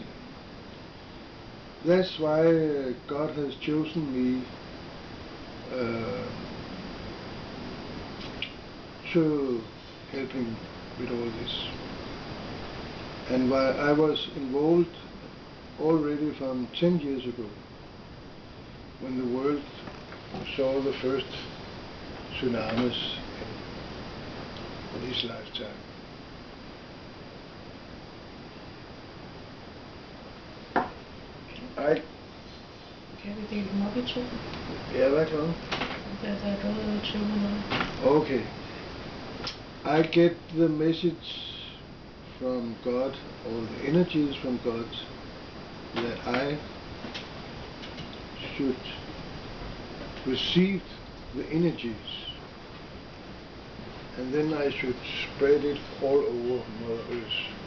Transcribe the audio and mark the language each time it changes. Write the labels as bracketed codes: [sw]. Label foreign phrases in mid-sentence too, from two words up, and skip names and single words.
[en] That's why God has chosen me to help him with all this. And while I was involved already from 10 years ago, when the world saw the first tsunamis in his lifetime. [da] Kan vi dele dem op i 2? Ja, hvad er klokken? Der er gået 20 minutter. Okay. [en] I get the message from God, or the energies from God, that I should receive the energies, and then I should spread it all over Mother Earth.